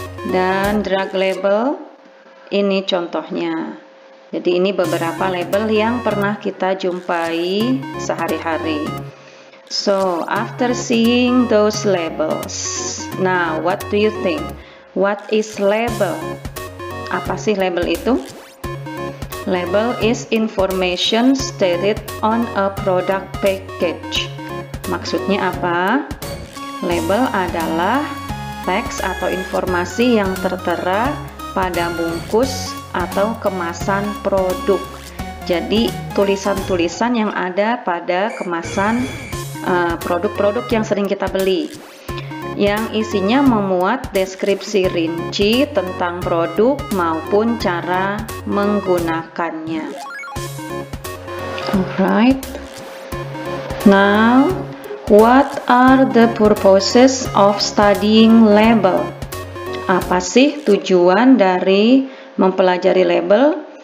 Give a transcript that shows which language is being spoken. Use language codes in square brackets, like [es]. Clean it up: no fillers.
[id] Dan drug label ini contohnya. Jadi ini beberapa label yang pernah kita jumpai sehari-hari. [en] So, after seeing those labels, now what do you think? What is label? [id] Apa sih label itu? [en] Label is information stated on a product package. [id] Maksudnya apa? Label adalah teks atau informasi yang tertera pada bungkus atau kemasan produk. Jadi tulisan-tulisan yang ada pada kemasan produk-produk yang sering kita beli, yang isinya memuat deskripsi rinci tentang produk maupun cara menggunakannya. [en] Alright. Now, what are the purposes of studying label? [id] Apa sih tujuan dari mempelajari label?